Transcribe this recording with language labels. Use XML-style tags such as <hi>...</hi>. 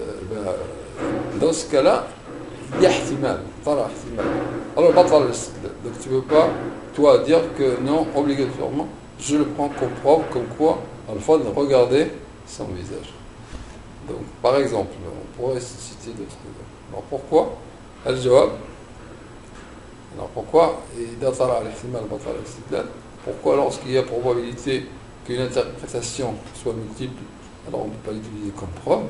<fr>Ben, dans ce cas-là, il y a ihtimal, طرح ihtimal. Alors, batal al-istidlal. Donc tu ne peux pas, toi, dire que non, obligatoirement, je le prends comme preuve, comme quoi, à la fois de regarder son visage. Donc, par exemple, on pourrait citer d'autres exemples. Alors, pourquoi al-jawab. Alors, pourquoi</fr> <ar>إذا طرأ الاحتمال بطل الاستدلال.</ar> <fr>Pourquoi, lorsqu'il y a probabilité qu'une interprétation soit multiple, alors on ne peut pas l'utiliser comme preuve.</fr>